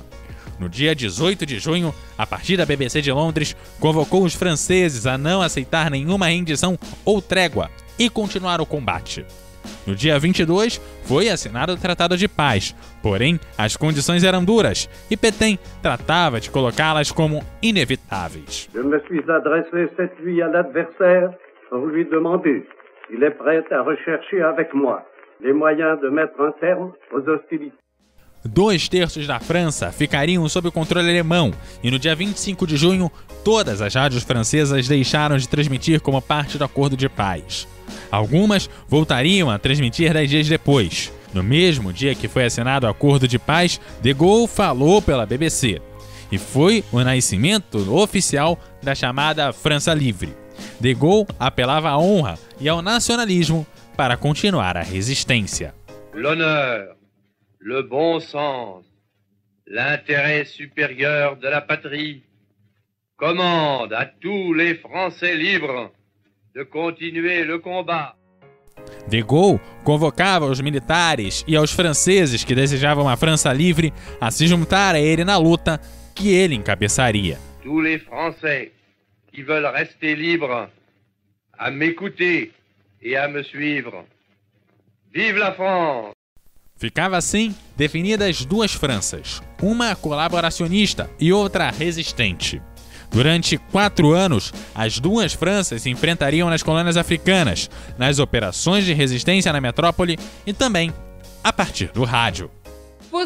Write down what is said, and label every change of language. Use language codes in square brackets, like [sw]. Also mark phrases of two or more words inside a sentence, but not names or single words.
[pt] No dia 18 de junho, a partir da BBC de Londres, convocou os franceses a não aceitar nenhuma rendição ou trégua e continuar o combate. No dia 22, foi assinado o Tratado de Paz, porém, as condições eram duras e Pétain tratava de colocá-las como inevitáveis. [fr] Je me suis adressé cette nuit à l'adversaire pour lui demander s'il est prêt à rechercher avec moi les moyens de mettre un terme aux hostilités. [pt] 2/3 da França ficariam sob o controle alemão e no dia 25 de junho, todas as rádios francesas deixaram de transmitir como parte do acordo de paz. Algumas voltariam a transmitir 10 dias depois. No mesmo dia que foi assinado o acordo de paz, de Gaulle falou pela BBC. E foi o nascimento oficial da chamada França Livre. De Gaulle apelava à honra e ao nacionalismo para continuar a resistência. [fr] L'honneur, le bon sens, l'intérêt supérieur de la patrie commande à tous les Français libres de continuer le combat. [pt] De Gaulle convocava os militares e aos franceses que desejavam uma França livre a se juntar a ele na luta que ele encabeçaria. [fr] Tous les Français qui veulent rester libres à m'écouter et à me suivre. Vive la France! [pt] Ficava assim definidas duas Franças, uma colaboracionista e outra resistente. Durante 4 anos, as duas Franças se enfrentariam nas colônias africanas, nas operações de resistência na metrópole e também a partir do rádio.